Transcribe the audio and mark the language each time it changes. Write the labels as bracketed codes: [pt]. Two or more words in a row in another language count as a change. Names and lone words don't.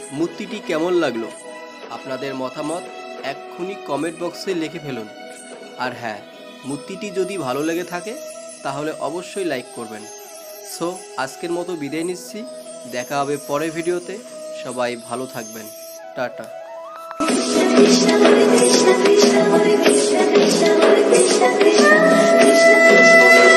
[bn] মূর্তিটি কেমন লাগলো আপনাদের মতামত এক্ষুনি কমেন্ট বক্সে লিখে ফেলুন। আর হ্যাঁ, মূর্তিটি যদি ভালো লেগে থাকে তাহলে অবশ্যই লাইক করবেন। সো আজকের মতো বিদায় নিচ্ছি, দেখা হবে পরের ভিডিওতে। সবাই ভালো থাকবেন, টাটা। [sa] Krishna Hare Krishna Krishna Hare Krishna Krishna Hare Krishna Krishna Krishna Krishna